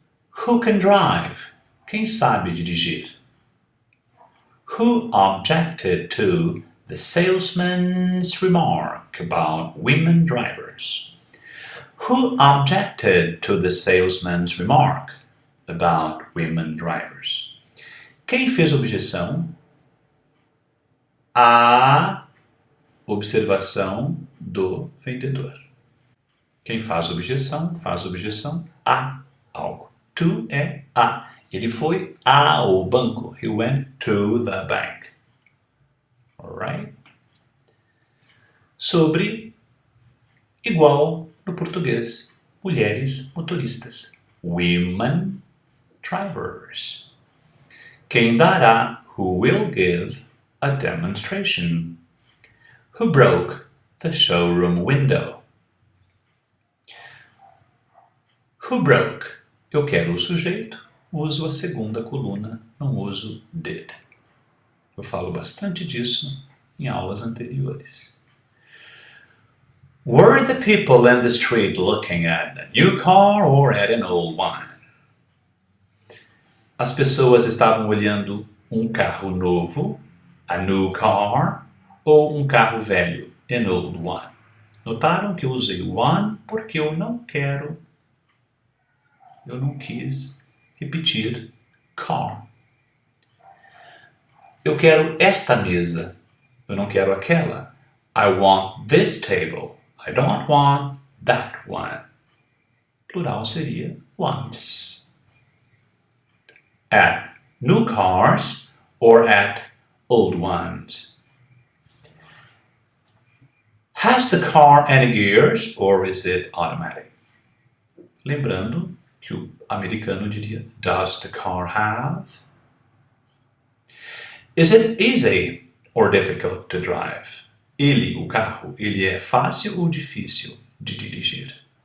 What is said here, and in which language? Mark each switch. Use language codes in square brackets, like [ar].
[en] Who can drive? [pt] Quem sabe dirigir? [en] Who objected to the salesman's remark about women drivers? Who objected to the salesman's remark about women drivers? [pt] Quem fez objeção à observação do vendedor? Quem faz objeção a algo. To é a. Ele foi ao banco. [en] He went to the bank. Alright? [pt] Sobre igual no português. Mulheres motoristas. [en] Women drivers. [pt] Quem dará? [en] Who will give a demonstration? Who broke the showroom window? Who broke? [pt] Eu quero o sujeito, uso a segunda coluna, não uso did. Eu falo bastante disso em aulas anteriores. [en] Were the people in the street looking at a new car or at an old one? [pt] As pessoas estavam olhando um carro novo, [en] a new car, [pt] ou um carro velho, [en] an old one. [pt] Notaram que eu usei one porque eu não quis repetir car. Eu quero esta mesa, eu não quero aquela. [en] I want this table. I don't want that one. [pt] Plural seria ones. [en] At new cars or at old ones. Has the car any gears or is it automatic? [pt] Lembrando que o americano diria, [en] does the car have? Is it easy or difficult to drive? [pt] Ele, o carro, ele é fácil ou difícil de dirigir?